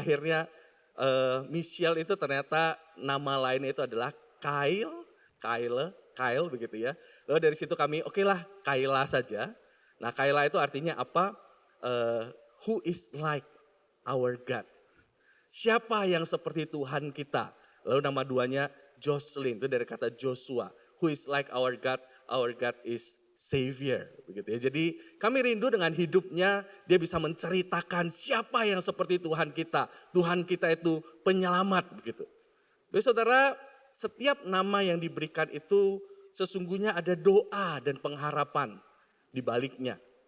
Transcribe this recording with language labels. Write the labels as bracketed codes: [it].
[id] Akhirnya Michelle itu ternyata nama lainnya itu adalah Kyle begitu ya. Lalu dari situ kami oke lah Kayla saja. Nah Kayla itu artinya apa? [en] Who is like our God. [id] Siapa yang seperti Tuhan kita. Lalu nama duanya Jocelyn, itu dari kata Joshua. [en] Who is like our God is Savior. [id] Begitu ya. Jadi kami rindu dengan hidupnya, dia bisa menceritakan siapa yang seperti Tuhan kita. Tuhan kita itu penyelamat begitu. Jadi saudara, setiap nama yang diberikan itu sesungguhnya ada doa dan pengharapan di baliknya.